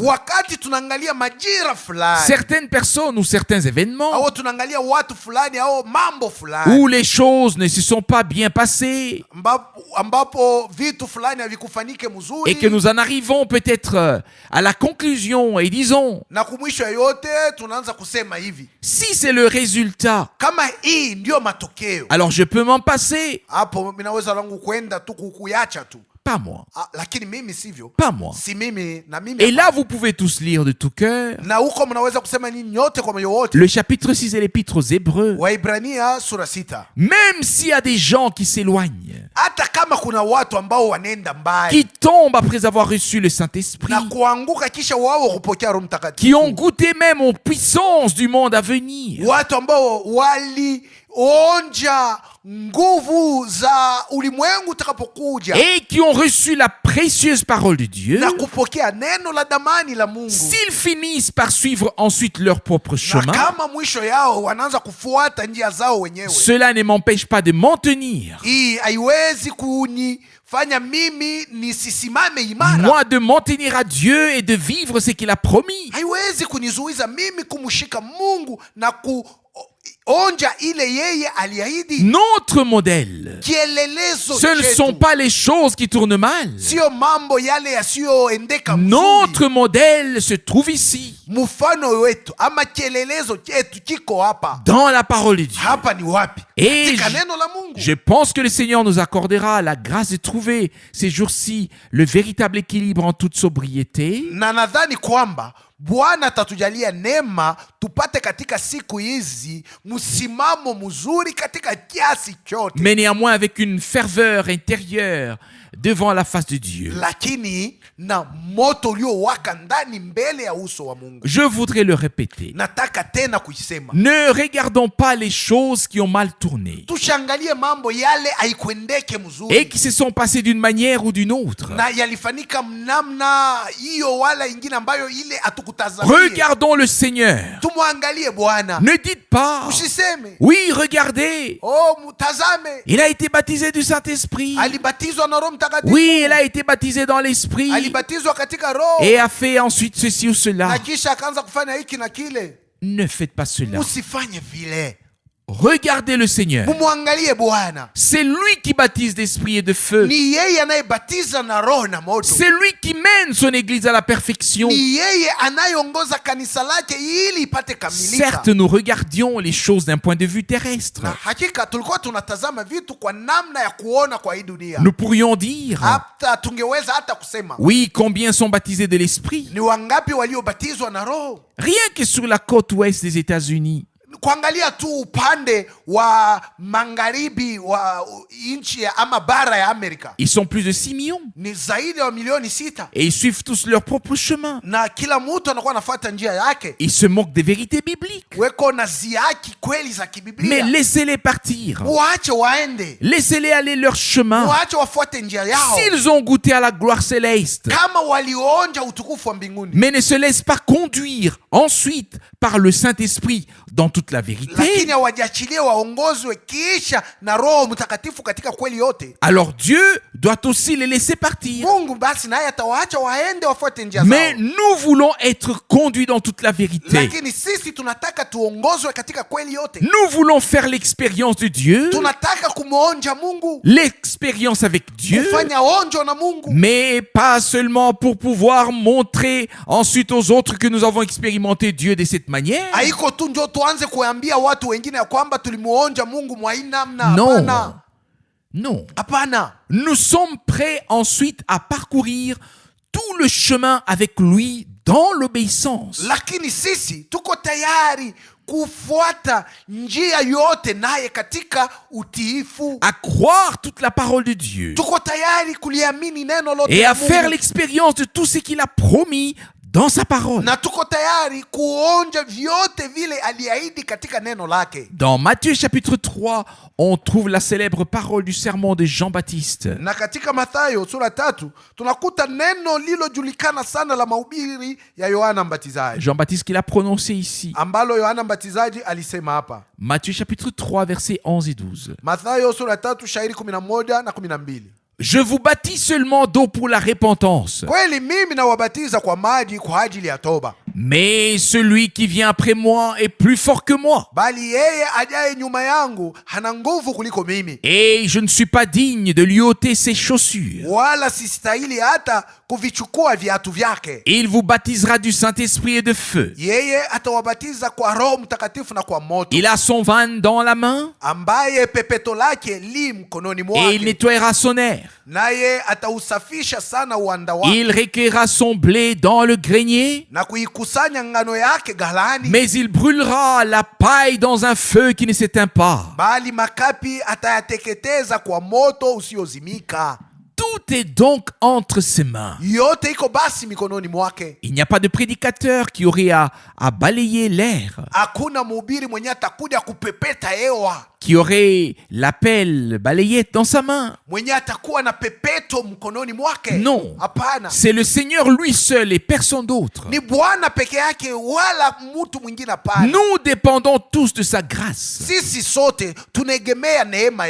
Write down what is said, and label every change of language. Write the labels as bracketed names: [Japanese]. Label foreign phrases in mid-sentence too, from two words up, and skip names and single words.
[Swahili] Wakati tunaangalia majira fulani, [French] certaines personnes ou certains événements [Swahili] au tunaangalia watu fulani au mambo fulani, [French] où les choses ne se sont pas bien passées [Swahili] ambapo vitu fulani havikufanike mzuri, [French] et que nous en arrivons peut-être à la conclusion et disons, [Swahili] na kumwisho yote tunaanza kusema hivi, [French] si c'est le résultat, [Swahili] kama hii ndio matokeo, [French] alors je peux m'en passer [Swahili] hapo minaweza langu kwenda tu kukuacha tu, [French] pas moi, [Swahili] lakini mimi sivyo, [French] pas moi. [Swahili] si mimi na mimi. [French] Et là, vous pouvez tous lire de tout cœur [Swahili] na huko mnaweza kusema nini nyote kwa moyo wote. [French] le chapitre 6 et l'épître aux Hébreux. [Swahili] Waibrania sura 6. [French] Même s'il y a des gens qui s'éloignent, [Swahili] Hata kama kuna watu ambao wanaenda mbali [French] qui tombent après avoir reçu le Saint-Esprit, [Swahili] na kuanguka kisha wao kupokea Roho Mtakatifu, [French] qui ont goûté même aux puissances du monde à venir, [Swahili] watu ambao walionja nguvu za ulimwengu utakapokuja [French] et qui ont reçu la précieuse parole de Dieu, [Swahili] na kupokea neno la damani la Mungu, [French] s'ils finissent par suivre ensuite leur propre [Swahili] na [French] chemin, [Swahili] kama mwisho yao wanaanza kufuata njia zao wenyewe, [French] cela ne m'empêche pas de m'en tenir, [Swahili] hii haiwezi kunifanya mimi nisisimame imara, [French] moi de m'en tenir à Dieu et de vivre ce qu'il a promis. [Swahili] haiwezi kunizuiza mimi kumshika Mungu na kuonja ile yeye aliahidi. [French] Notre modèle, [Swahili] Kielelezo [French] ce ne [Swahili] chetu [French] sont pas les choses qui tournent mal. [Swahili] sio mambo yale yasiyoendeka mzuri. [French] Notre modèle se trouve ici, [Swahili] Mfano wetu ama kielelezo chetu kiko hapa. [French] dans la parole de Dieu. [Swahili] Hapa ni wapi? [French] Et [Swahili] Katika neno la Mungu. [French] je pense que le Seigneur nous accordera la grâce de trouver ces jours-ci le véritable équilibre en toute sobriété, [Swahili] Na nadhani kwamba Bwana atatujalia neema tupate katika siku hizi msimamo mzuri katika kiasi chote, [French] mais néanmoins avec une ferveur intérieure devant la face de Dieu. [Swahili] lakini na moto uliowaka ndani mbele ya uso wa Mungu. [French] Je voudrais le répéter. [Swahili] Nataka tena kuisema, [French] Ne regardons pas les choses qui ont mal tourné [Swahili] tushangalie mambo yale haikwendeke [French] et [Swahili] mzuri [French] qui se sont passées d'une manière ou d'une autre. [Swahili] na yalifanyika mnamna hiyo wala ingine ambayo ile hatukutazamia. [French] Regardons le Seigneur. [Swahili] Tumwangalie Bwana, [French] Ne dites pas, [Swahili] usiseme [French] oui, regardez, [Swahili] mtazame [French] il a été baptisé du Saint-Esprit. [Swahili] alibatizwa na Roho Mtakatifu. [French] Oui, il a été baptisé dans l'Esprit [Swahili] Alibatizwa katika Roho [French] et a fait ensuite ceci ou cela. [Swahili] na kisha akaanza kufanya hiki na kile. [French] Ne faites pas cela. [Swahili] Usifanye vile, [French] Regardez le Seigneur. [Swahili] mumwangalie Bwana. [French] C'est lui qui baptise d'esprit et de feu. [Swahili] Ni yeye anayebatiza na Roho na moto. [French] C'est lui qui mène son église à la perfection. [Swahili] Ni yeye anayeongoza kanisa lake ili ipate kamilika. [French] Certes, nous regardions les choses d'un point de vue terrestre. [Swahili] Na hakika tulikuwa tunatazama vitu kwa namna ya kuona kwa hii dunia. [French] Nous pourrions dire, [Swahili] Hata tungeweza hata kusema [French] oui, combien sont baptisés de l'esprit? [Swahili] ni wangapi waliobatizwa na Roho. [French] Rien que sur la côte ouest des États-Unis. [Swahili] Kuangalia tu upande wa magharibi wa nchi ama bara ya Amerika [French] Ils sont plus de 6 millions. [Swahili] ni zaidi ya milioni 6, [French] Et ils suivent tous leur propre chemin. [Swahili] na kila mtu anakuwa anafuata njia yake. [French] Ils se moquent des vérités bibliques. [Swahili] Weko na ziaki kweli za [French] Mais [Swahili] kibiblia, [French] laissez-les partir. [Swahili] waache waende, [French] Laissez-les aller leur chemin. [Swahili] waache wafuate njia yao, [French] S'ils ont goûté à la gloire céleste, [Swahili] kama walionja utukufu wa mbinguni, [French] mais ne se laissent pas conduire ensuite par le Saint-Esprit dans toute la vérité, [Swahili] lakini hawajiachilie waongozwe kisha na Roho Mtakatifu katika kweli yote. [French] alors Dieu doit aussi les laisser partir. [Swahili] Mungu basi naye atawaacha waende wafuate njia [French] Mais [Swahili] zao, [French] nous voulons être conduits dans toute la vérité. [Swahili] lakini sisi tunataka tuongozwe katika kweli yote. [French] Nous voulons faire l'expérience de Dieu, [Swahili] Tunataka kumwonja Mungu, [French] l'expérience avec Dieu, [Swahili] kufanya onjo na Mungu, [French] mais pas seulement pour pouvoir montrer ensuite aux autres que nous avons expérimenté Dieu de cette manière. [Swahili] haiko tu njo tuanze kuambia watu wengine ya kwamba tulimuonja Mungu mwa hii namna. [French] Non. [Swahili] Hapana, [French] Non. [Swahili] hapana. [French] Nous sommes prêts ensuite à parcourir tout le chemin avec lui dans l'obéissance. [Swahili] Lakini sisi tuko tayari kufuata njia yote naye katika utiifu. [French] À croire toute la parole de Dieu [Swahili] Tuko tayari kuliamini neno lote [French] et [Swahili] la [French] à faire [Swahili] Mungu. [French] l'expérience de tout ce qu'il a promis dans sa parole. [Swahili] Na tuko tayari kuonja vyote vile aliahidi katika neno lake. [French] Dans Matthieu chapitre 3, on trouve la célèbre parole du sermon de Jean-Baptiste. [Swahili] Na katika Mathayo sura 3 tunakuta neno lilojulikana sana la mahubiri ya Yohana Mbatizaji, [French] Jean-Baptiste qui l'a prononcé ici. [Swahili] ambalo Yohana Mbatizaji alisema hapa. [French] Matthieu chapitre 3, versets 11 et 12. [Swahili] Mathayo sura 3 shairi 11 na 12. [French] Je vous baptise seulement d'eau pour la repentance. [Swahili] Kweli mimi nawabatiza kwa maji kwa ajili ya toba, [French] Mais celui qui vient après moi est plus fort que moi. [Swahili] bali yeye ajaye nyuma yangu hana nguvu kuliko mimi, [French] Et je ne suis pas digne de lui ôter ses chaussures. [Swahili] wala sistahili hata kuvichukua viatu vyake. [French] Il vous baptisera du Saint-Esprit et de feu. [Swahili] Yeye atawabatiza kwa Roho Mtakatifu na kwa moto, [French] Il a son van dans la main [Swahili] ambaye pepeto lake li mkononi [French] et il [Swahili] mwake, [French] nettoiera son air. [Swahili] naye atausafisha sana uwanda wake [French] Il recueillera son blé dans le grenier, [Swahili] na kuikusanya ngano yake ghalani, [French] mais il brûlera la paille dans un feu qui ne s'éteint pas. [Swahili] bali makapi atayateketeza kwa moto usiozimika. [French] Tout est donc entre ses mains. [Swahili] Yote iko basi mikononi mwake. [French] Il n'y a pas de prédicateur qui aurait à balayer l'air, [Swahili] Hakuna mhubiri mwenye atakuja kupepeta hewa, [French] qui aurait la pelle balayette dans sa main. [Swahili] mwenye atakuwa na pepeto mkononi mwake. [French] Non. [Swahili] Hapana, [French] C'est le Seigneur lui seul et personne d'autre. [Swahili] ni Bwana peke yake, wala mtu mwingine. Hapana, [French] Nous dépendons tous de sa grâce. [Swahili] sisi sote tunaegemea neema